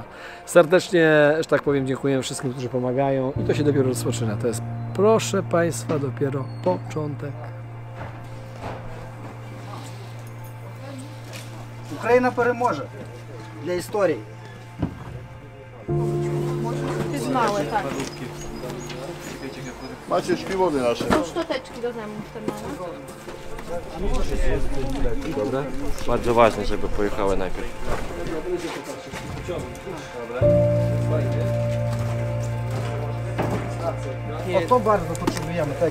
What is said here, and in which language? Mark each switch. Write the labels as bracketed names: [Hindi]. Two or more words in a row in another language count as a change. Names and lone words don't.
[Polish] Serdecznie, że tak powiem, dziękuję wszystkim, którzy pomagają i to się dopiero rozpoczyna, to jest, proszę Państwa, dopiero początek. [Ukrainian] Україна переможе для історії. [Polish] Małe, tak. Macie śpiwory nasze. Szczoteczki do zębów te małe. Dobra. Bardzo ważne, żeby pojechały najpierw. O to bardzo potrzebujemy tego.